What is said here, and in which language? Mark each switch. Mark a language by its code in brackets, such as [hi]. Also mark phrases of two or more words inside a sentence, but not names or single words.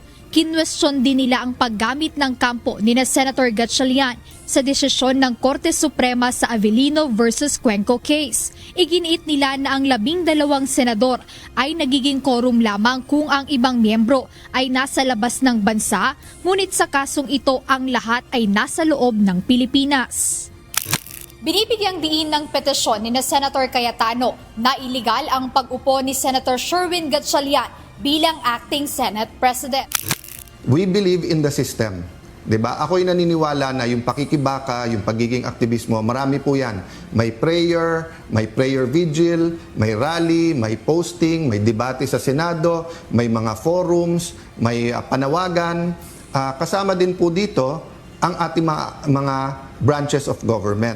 [tl] Kinwestiyon din nila ang paggamit ng kampo ni na Senator Gatchalian sa desisyon ng Korte Suprema sa Avellino versus Cuenco case. Iginiit nila na ang 12 senador ay nagiging quorum lamang kung ang ibang miyembro ay nasa labas ng bansa, ngunit sa kasong ito ang lahat ay nasa loob ng Pilipinas. Binibigyang diin ng petisyon ni na Senator Cayetano na iligal ang pag-upo ni Senator Sherwin Gatchalian bilang [en] acting Senate President. We believe in the system. [tl] 'Di ba? Ako'y naniniwala na yung pakikibaka, yung pagiging aktivismo, marami po 'yan. May prayer vigil, may rally, may posting, may debate sa Senado, may mga forums, may panawagan. Kasama din po dito ang ating mga [en] branches of government.